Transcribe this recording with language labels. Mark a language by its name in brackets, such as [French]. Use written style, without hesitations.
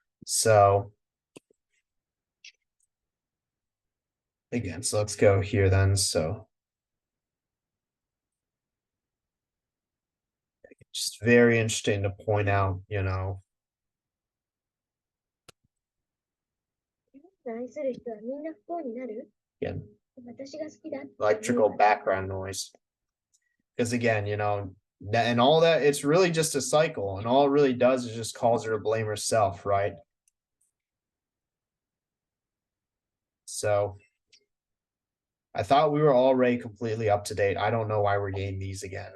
[English] So again, so let's go here then. So just very interesting to point out, [Japanese] 愛する人はみんな不幸になる [English] again, [Japanese] 私が好きだって。 electrical background noise. [English] Because again, and all that, it's really just a cycle, and all it really does is just cause her to blame herself, right? So I thought we were already completely up to date. I don't know why we're getting these again.